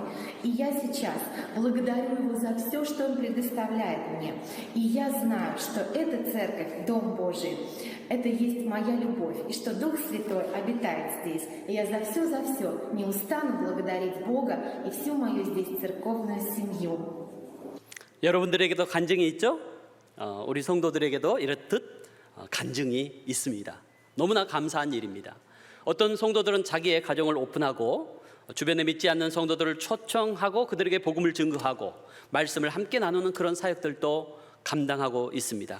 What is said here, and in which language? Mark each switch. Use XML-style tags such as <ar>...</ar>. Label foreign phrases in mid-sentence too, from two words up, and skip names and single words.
<ru>И я сейчас благодарю Его за все, что Он предоставляет мне. И я знаю, что эта церковь, Дом Божий, это есть моя любовь, и что Дух Святой обитает здесь. И я за все не устану благодарить Бога и всю мою здесь церковную семью.</ru> <ko>여러분들에게도 간증이 있죠? 우리 성도들에게도 이렇듯 간증이 있습니다. 너무나 감사한 일입니다. 어떤 성도들은 자기의 가정을 오픈하고 주변에 믿지 않는 성도들을 초청하고 그들에게 복음을 증거하고 말씀을 함께 나누는 그런 사역들도 감당하고 있습니다.</ko>